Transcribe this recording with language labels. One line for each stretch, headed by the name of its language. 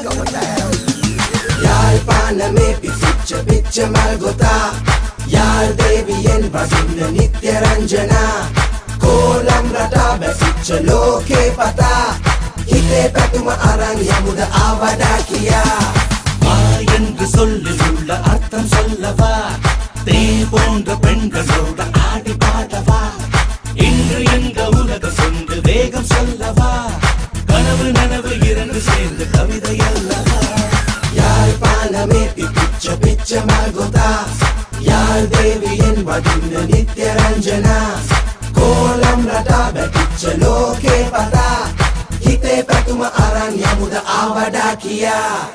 Sinhala: යාල්පානමේ පිච්ච පිච්ච මල් ගොතා යාල් දේවියෙන් වදින්න නිත්‍ය රංජනා කෝලම් රටා බැසිච්ච ලෝකේ පතා හිතේ පැතුම අරන් යමුද ආවඩා කියා
Tamil: வா என்று சொல்லில் உள்ள அர்த்தம் சொல்லவா தே போன்ற பெண்களோட ஆடி பாடவா இன்று எங்க உலகம் கொண்டு வேகம் சொல்லவா கனவு நனவு இரண்டு சேர்ந்து கவிதை அல்லவா
Sinhala: යාල්පානමේ පිච්ච පිච්ච මල් ගොතා යාල් දේවියෙන් වදින්න නිත්‍ය රංජනා කෝලම් රටා බැටිච්ච ලෝකේ පතා හිතේ පැතුම අරන් යමුද ආවඩා කියා